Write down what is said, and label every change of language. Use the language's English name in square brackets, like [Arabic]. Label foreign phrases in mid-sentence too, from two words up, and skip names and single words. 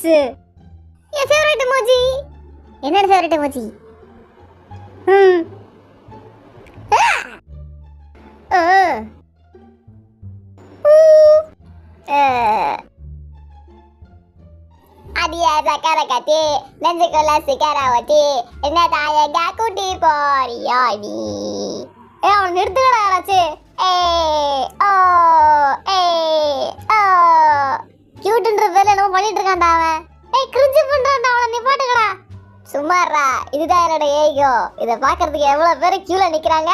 [English] Your favorite emoji. Enna favorite emoji? Adia sakara kati, nenzikola sikara wati, enna tayaga kuti poriyani. [Tamil] அவன் நிறுத்துக்கடா யாராச்சு. கியூட்ன்ற பேர்ல என்னமோ பண்ணிட்டு இருக்கான்டா அவன். கிரிஞ்சு பண்றான்டா, அவனை நிப்பாட்டுக்கடா. சும்மாறா, இதுதான் என்னோட ஏகோ. இதை பாக்குறதுக்கு எவ்வளவு பேர் கியூல நிக்கிறாங்க.